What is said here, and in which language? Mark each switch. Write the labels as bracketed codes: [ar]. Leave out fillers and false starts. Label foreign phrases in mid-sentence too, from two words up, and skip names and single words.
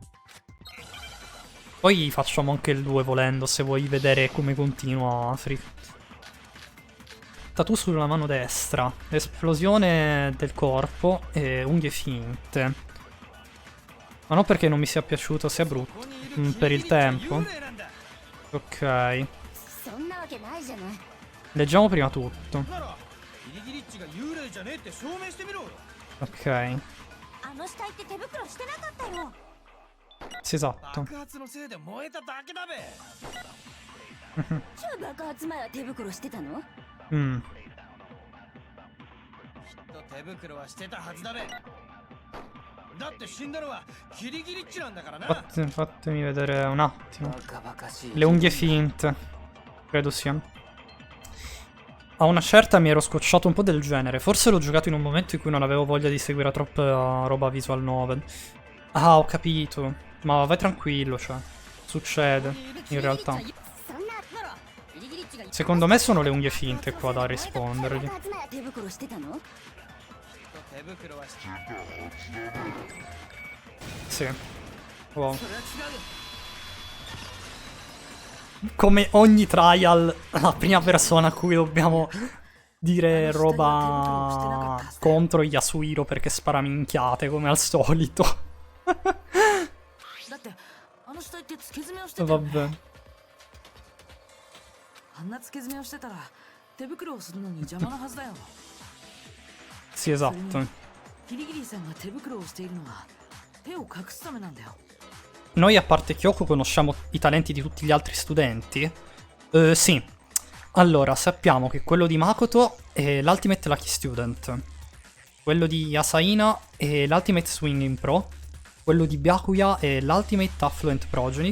[it] Poi facciamo anche il 2 volendo, se vuoi vedere come continua Free. Tattoo sulla mano destra. Esplosione del corpo e unghie finte. Ma non perché non mi sia piaciuto, sia brutto. Per il tempo. Ok. [ja] そんなわけないじゃない。 [it] Leggiamo prima tutto. [ja] ならキリギリッチが幽霊じゃねえって証明してみろ [it] Ok. [ja] あの死体って手袋してなかったよ。 [it] Sì, esatto. [ja] 爆発のせいで燃えただけだべじゃあ爆発前は手袋してたの？ Mm. きっと手袋はしてたはずだべだって死んだのはキリギリッチなんだからな [it] Fatemi vedere un attimo. [ja] バカバカしい [it] Le unghie finte. Credo sia. A una certa mi ero scocciato un po' del genere. Forse l'ho giocato in un momento in cui non avevo voglia di seguire troppa roba [en] visual novel. [it] Ah, ho capito. Ma vai tranquillo, cioè. Succede, in realtà. [ja] そんなならギリギリッチが [it] Secondo me sono le unghie finte qua da rispondergli. [ja] 爆発前は手袋してたの？手袋はして [it] Sì. Wow. [ja] それは違う [it] Come ogni trial, la prima persona a cui dobbiamo dire roba contro Yasuhiro perché spara minchiate, come al solito. [ja] だってあの死体って付け爪をしてたよね [it] Vabbè. [ja] あんな付け爪をしてたら手袋をするのに邪魔なはずだよ [it] Sì, esatto. [ja] キリギリさんが手袋をしているのは手を隠すためなんだよ [it] Noi, a parte Kyoko, conosciamo i talenti di tutti gli altri studenti? Sì. Allora, sappiamo che quello di Makoto è l' [en] Ultimate Lucky Student. [it] Quello di Asaina è l' [en] Ultimate Swinging Pro. [it] Quello di Byakuya è l' [en] Ultimate Affluent Progeny.